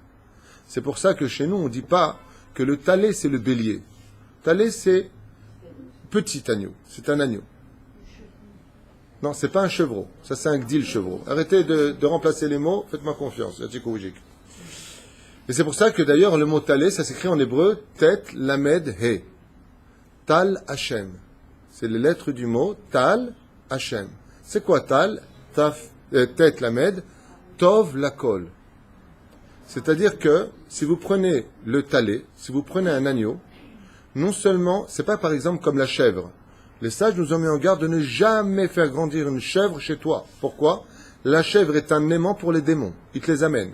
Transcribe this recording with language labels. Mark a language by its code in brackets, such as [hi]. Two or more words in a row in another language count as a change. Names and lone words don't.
[fr] C'est pour ça que chez nous, on ne dit pas que le talé, c'est le bélier. Talé, c'est petit agneau. C'est un agneau. Non, c'est pas un chevreau. Ça, c'est un gdil chevreau. Arrêtez de remplacer les mots. Faites-moi confiance. Et c'est pour ça que d'ailleurs, le mot talé, ça s'écrit en hébreu [he] טית למד הא. טל השם. [fr] C'est les lettres du mot [he] טל השם. [fr] C'est quoi tal? [he] טית למד טוב לכל. [fr] C'est-à-dire que si vous prenez le talé, si vous prenez un agneau, non seulement, c'est pas par exemple comme la chèvre. Les sages nous ont mis en garde de ne jamais faire grandir une chèvre chez toi. Pourquoi? La chèvre est un aimant pour les démons. Il te les amène.